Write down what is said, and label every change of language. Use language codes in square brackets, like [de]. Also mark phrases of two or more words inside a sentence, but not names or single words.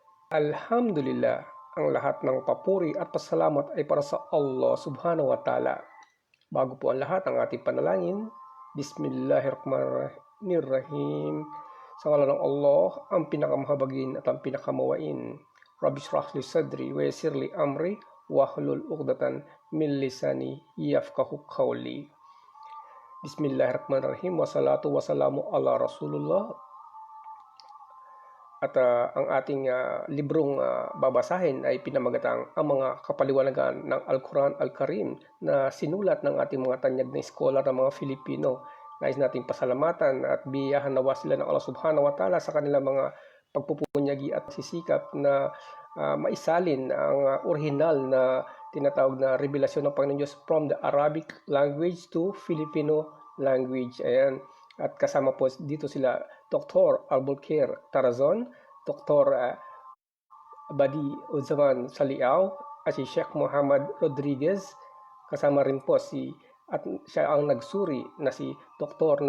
[tl] Alhamdulillah, ang lahat ng papuri at pasalamat ay para sa Allah [ar] سبحانه وتعالى. [tl] Bago po ang lahat ang ating panalangin, Bismillahirrahmanirrahim. Sa ngalan ng Allah, ang pinakamahabagin at ang pinakamawain. [ar] رب اشرح لي صدري ويسر لي أمري واحلل عقدة من لساني يفقهوا قولي. بسم الله الرحمن الرحيم. والصلاة والسلام على رسول الله. [tl] At ang ating librong babasahin ay pinamagatang ang mga kapaliwanagan ng Al-Quran Al-Karim na sinulat ng ating mga tanyag na scholar ng mga Filipino. Nais nating pasalamatan at biyahan nawa sila ng Allah [ar] سبحانه وتعالى [tl] sa kanilang mga pagpupunyagi at sisikap na maisalin ang original na tinatawag na revelasyon ng Panginoon Diyos [en] from the Arabic language to Filipino language. [tl] Ayan. At kasama po dito sila Dr. Albuquerque Tarazon, Dr. Badi Uzaman Saliao, at si Sheikh Muhammad Rodriguez. Kasama rin po at siya ang nagsuri na si Dr.